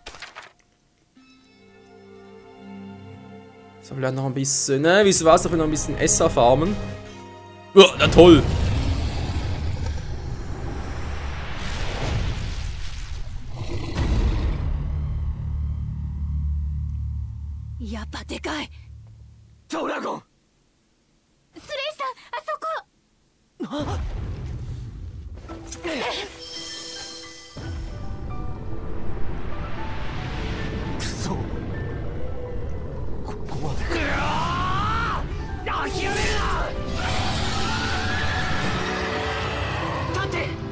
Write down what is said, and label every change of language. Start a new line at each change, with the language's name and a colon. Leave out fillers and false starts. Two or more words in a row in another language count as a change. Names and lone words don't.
German: So, vielleicht noch ein bisschen, ne, wie war's, doch noch ein bisschen Esser farmen. Ja, na toll. Ja, Patekai. Dragon.
Japanese: スレイさん、あそこ。くそ。ここまで。諦めるな。立て。